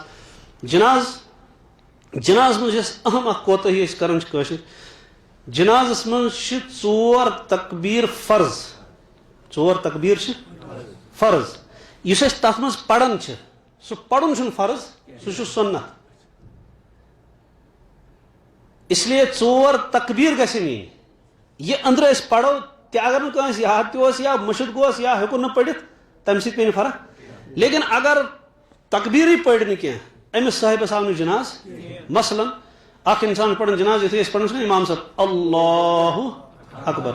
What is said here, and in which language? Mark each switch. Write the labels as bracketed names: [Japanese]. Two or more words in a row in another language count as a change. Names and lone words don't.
[Kashmiri] جناز منٛز یۄس اہم اکھ کوتٲہی أسۍ کران چھِ کٲشِر جنازس منٛز چھِ 4 تکبیٖر فرض 4 تکبیٖر چھِ فرض یُس أسۍ تتھ منٛز پران چھِ سُہ پرُن چھُنہٕ فرض سُہ چھُ سُنت اس لیے 4 تکبیٖر گژھن یِنۍ یہِ أنٛدرٕ أسۍ پرو تہِ اگر نہٕ کٲنٛسہِ یاد تہِ اوس یا مٔشِد گوس یا ہیوٚکُن نہٕ پٔرِتھ تمہِ سۭتۍ پیٚیہِ نہٕ فرق لیکن اگر تکبیٖرٕے پٔرۍ نہٕ کینٛہہ أمِس صٲحبس آو نہٕ جناز مثلاً اکھ انسان پران جناز یُتھُے أسۍ پران چھِنہ امام صٲب [Arabic] اللہ اکبر